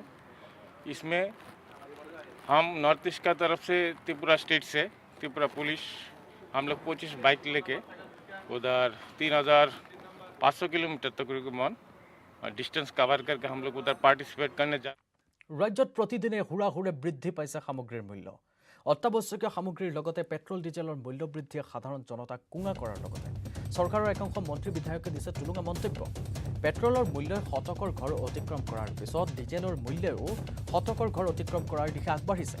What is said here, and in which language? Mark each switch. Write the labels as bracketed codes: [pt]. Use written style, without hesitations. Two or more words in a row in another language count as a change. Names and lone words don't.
[hi] इसमें हम नॉर्थ ईस्ट का तरफ से त्रिपुरा स्टेट से त्रिपुरा पुलिस हम लोग 25 बाइक लेके उधर 3500 किलोमीटर तकरीबन [en] distance cover [hi] करके हम लोग उधर पार्टिसिपेट करने जा। [as] ৰাজ্যত প্ৰতিদিনে হুৰাহুৰে বৃদ্ধি পাইছে সামগ্ৰীৰ মূল্য। অত্যাৱশ্যকীয় সামগ্ৰীৰ লগতে পেট্ৰল ডিজেলৰ মূল্য বৃদ্ধিয়ে সাধাৰণ জনতাক কুঙা কৰাৰ লগতে চৰকাৰৰ একাংশ মন্ত্ৰী বিধায়কে দিছে টুলুঙা মন্তব্য। পেট্ৰলৰ মূল্যই শতকৰ ঘৰ অতিক্ৰম কৰাৰ পিছত ডিজেলৰ মূল্যও শতকৰ ঘৰ অতিক্ৰম কৰাৰ দিশে আগবাঢ়িছে।